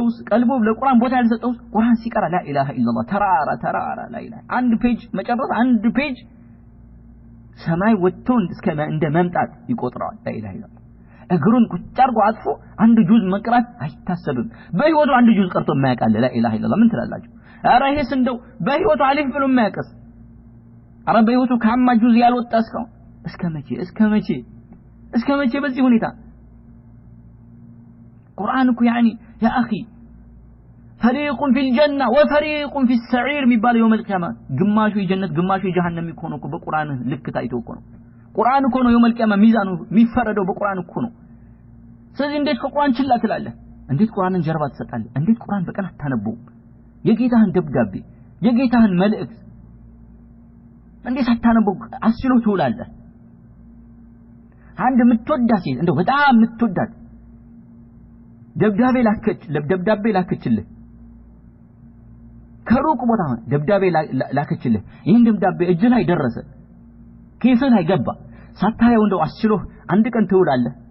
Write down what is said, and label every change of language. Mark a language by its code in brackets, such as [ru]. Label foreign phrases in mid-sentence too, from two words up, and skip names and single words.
[am] ቀልቡ ለቁርአን ቦታ ያልሰጠው ቁርአን ሲቀራ [ar] لا إله إلا الله [am] ተራራ [ar] لا إله [am] አንድ ፔጅ መጨረስ አንድ ፔጅ ሰማይ ወጥቶ እንደ መምጣት ይቆጥራል [ar] لا إله إلا الله [am] እግሩን ቁጫርጎ አጥፎ አንድ ጁዝ መቅራት አይታሰብም በህይወቱ አንድ ጁዝ ቀርቶ የማያውቃል [ar] لا إله إلا الله [am] ምን ትላላችሁ አረ ይሄስ እንደው በህይወቱ አሊፍ ብሎ የማያውቅስ አረ በህይወቱ ካማ ጁዝ ያልወጣ እስከ መቼ በዚህ ሁኔታ ቁርአን እኮ [ar] يعني يا اخي فريق في الجنه وفريق في السعير [am] የሚባል [ar] يوم القيامه [am] ግማሹ የጀነት ግማሹ የጀሃነም ይኮን እኮ በቁርአን ልክ ታይቶ እኮ ነው ቁርአን እኮ ነው [ar] يوم القيامه [am] ሚዛኑ የሚፈረደው በቁርአን እኮ ነው ስለዚህ እንዴት ከቁርአን ችላ ትላለህ እንዴት ቁርአንን ጀርባ ትሰጣለህ እንዴት ቁርአን በቀን አታነበው የጌታህን ደብዳቤ የጌታህን መልእክት እንዴት አታነበው አስችሎ ትውላለህ አንድ ምትወዳት እንደው በጣም ምትወዳት ደብዳቤ ላከችልህ ከሩቅ ቦታ ደብዳቤ ላከችልህ ይሄን ደብዳቤ እጅ ላይ ደረሰ ኬስህ ላይ ገባ ሳታየው እንደው አስችሎ አንድ ቀን ትውላለህ